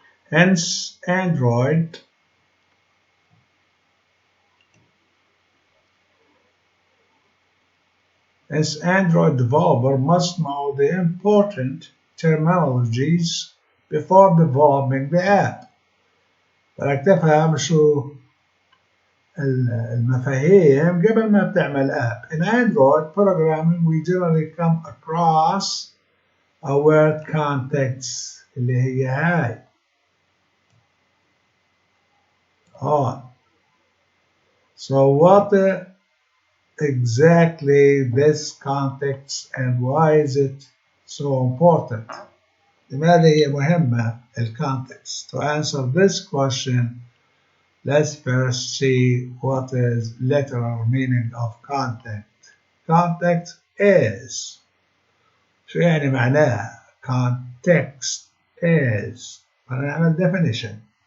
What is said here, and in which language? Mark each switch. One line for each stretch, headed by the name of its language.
English: Hence, Android developer must know the important terminologies before developing the app.
Arabic: بدك تفهم شو المفاهيم قبل ما بتعمل app.
English: In Android programming we generally come across a word context
Arabic: اللي هي هاي
English: on. So what exactly this context and why is it so important?
Arabic: لماذا هي مهمة الcontext?
English: To answer this question, let's first see what is literal meaning of context. Context is
Arabic: شو يعني معناها؟
English: Context is
Arabic: هنعمل
English: definition.